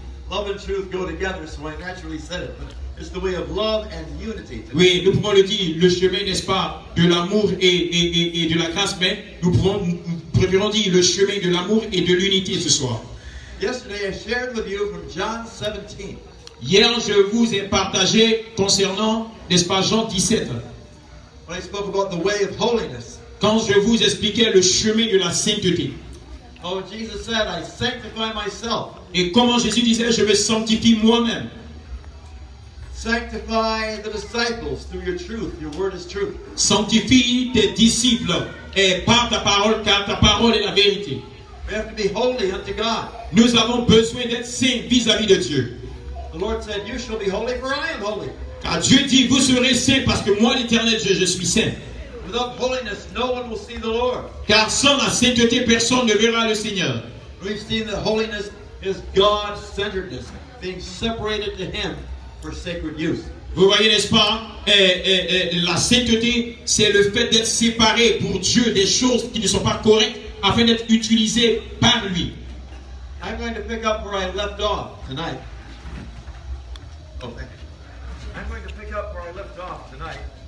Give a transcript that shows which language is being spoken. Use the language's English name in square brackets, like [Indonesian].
[English] Love and truth go together, so I naturally said it. But it's the way of love and unity. [French] Oui, nous pouvons le dire, le chemin, n'est-ce pas, de l'amour et de la grâce, mais nous préférons dire le chemin de l'amour et de l'unité ce soir. [English] Yesterday I shared with you from John 17. [French] Hier, je vous ai partagé concernant, n'est-ce pas, Jean 17. [English] When I spoke about the way of holiness. [French] Quand je vous expliquais le chemin de la sainteté. [English] Oh, Jesus said, I sanctify myself. [French] Et comment Jésus disait, je me sanctifie moi-même. [English] Sanctify the disciples through your truth. Your word is truth. [French] Sanctifie tes disciples et par ta parole, car ta parole est la vérité. [English] We have to be holy unto God. [French] Nous avons besoin d'être saints vis-à-vis de Dieu. [English] The Lord said, you shall be holy, for I am holy. [French] Car Dieu dit, vous serez saints parce que moi, l'Éternel Dieu, je suis saint. [English] Without holiness, no one will see the Lord. [French] Car sans la sainteté, personne ne verra le Seigneur. [English] We've seen that holiness is God-centeredness, being separated to Him for sacred use. [French] Vous voyez, n'est-ce pas, la sainteté, c'est le fait d'être séparé pour Dieu des choses qui ne sont pas correctes afin d'être utilisées par lui. [English] I'm going to pick up where I left off tonight. Oh, thank you. I'm going to pick up where I left off tonight.